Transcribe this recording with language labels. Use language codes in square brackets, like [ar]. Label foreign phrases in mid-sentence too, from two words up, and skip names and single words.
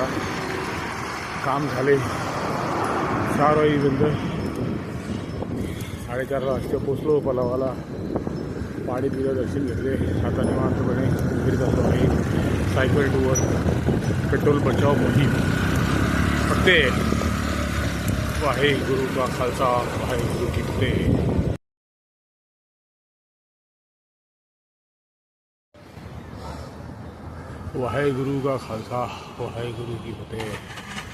[mr] काम झाले 4 वाजेपर्यंत. 4:30 वाजता पोचलो पलावाला. पाणी पिलं, दर्शन घेतले. आता निवांतपणे फिरत असतो आहे. सायकल टूवर पेट्रोल बचाव मोहीम. [pa] फतेह. ਵਾਹਿਗੁਰੂ ਕਾ ਖਾਲਸਾ, ਵਾਹਿਗੁਰੂ ਕੀ ਫਤਿਹ. ਵਾਹਿਗੁਰੂ ਕਾ ਖਾਲਸਾ, ਵਾਹਿਗੁਰੂ ਕੀ ਫਤਿਹ.